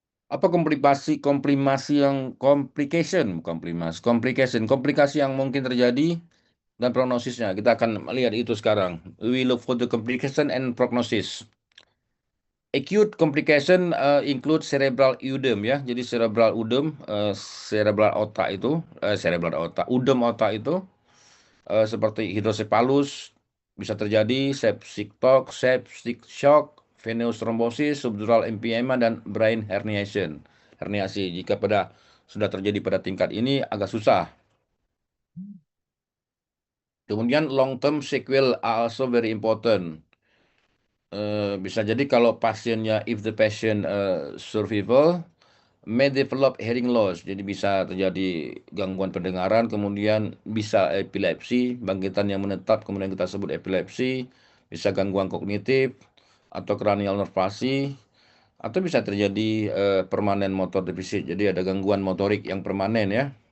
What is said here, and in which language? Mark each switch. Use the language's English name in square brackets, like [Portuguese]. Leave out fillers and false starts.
[Indonesian] Apa komplikasi yang komplikasi yang mungkin terjadi dan prognosisnya. Kita akan melihat itu sekarang. [English] We look for the complication and prognosis. Acute complication include cerebral edema ya. [Indonesian] Jadi cerebral edema, cerebral otak itu, cerebral otak, udem otak itu seperti hidrosepalus bisa terjadi, septic shock, venous thrombosis, subdural emphysema dan brain herniation. Herniasi jika sudah terjadi pada tingkat ini agak susah. [English] Kemudian long term sequel are also very important. [Indonesian] Bisa jadi kalau pasiennya, [English] if the patient survival may develop hearing loss, [Indonesian] jadi bisa terjadi gangguan pendengaran, kemudian bisa epilepsi, bangkitan yang menetap, kemudian kita sebut epilepsi, bisa gangguan kognitif atau cranial nerve palsy, atau bisa terjadi permanen motor defisit, jadi ada gangguan motorik yang permanen ya.